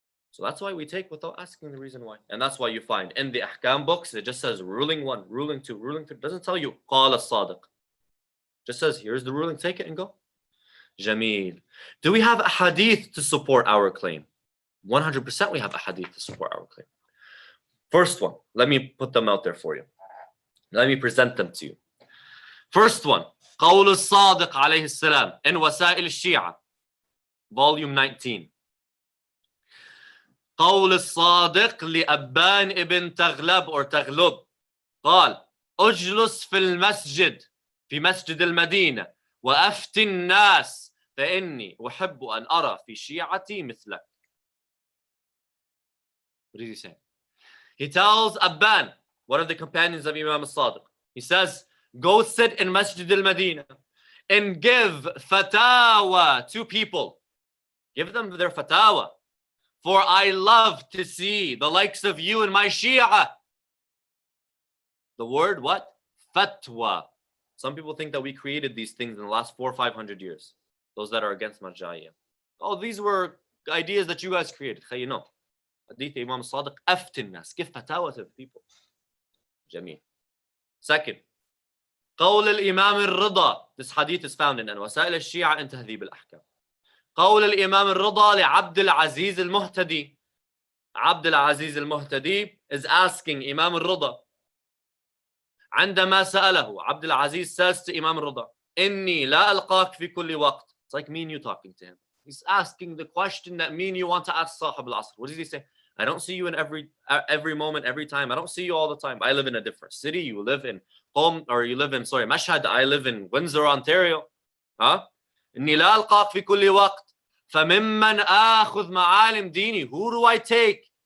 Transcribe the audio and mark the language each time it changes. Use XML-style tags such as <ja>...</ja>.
<en>So that's why we take without asking the reason why. And that's why you find in the ahkam books, it just says ruling 1, ruling 2, ruling 3. It doesn't tell you,</en> <ar>qala as-sadiq.</ar> <en>Just says, here's the ruling, take it and go. Jameel. Do we have a hadith to support our claim? 100% we have a hadith to support our claim. First one, let me put them out there for you. Let me present them to you. First one,</en> <ar>قول الصادق عليه السلام</ar> <en>in وسائل الشيعة, volume 19.</en> <ar>قول الصادق لأبان ابن تغلب or تغلب قال اجلس في المسجد في مسجد المدينة وأفتي الناس فإني أحب أن أرى في شيعتي مثلك.</ar> <en>What is he saying? He tells Abban, one of the companions of Imam al-Sadiq, he says, go sit in Masjid al-Madinah and give fatawa to people. Give them their fatawa. For I love to see the likes of you in my Shia. The word what? Fatwa. Some people think that we created these things in the last 400 or 500 years. Those that are against Marja'iyya. Oh, these were ideas that you guys created. You know. Hadith Imam Sadiq,</en> <ar>aftin nas.</ar> <en>Give fatawa to the people.</en> <ar>Jameel. Second. قول الإمام الرضا.</ar> <en>This hadith is found in وسائل الشيعة in تهذيب الأحكام.</en> <ar>قول الإمام الرضا لعبد العزيز المهتدي.</ar> <en>عبد العزيز المهتدي is asking Imam الرضا.</en> <ar>عندما سأله عبد العزيز</ar> <en>says to Imam</en> <ar>الرضا إني لا ألقاك في كل وقت.</ar> <en>It's like me and you talking to him. He's asking the question that me and you want to ask Sahib al-Asr. What does he say? I don't see you in every moment, every time. I don't see you all the time. I live in a different city. You live in Mashhad. I live in Windsor, Ontario. Huh?</en> <ar>إني لا ألقاك في كل وقت. فممن آخذ معالم ديني.</ar> <en>Who do I take?</en>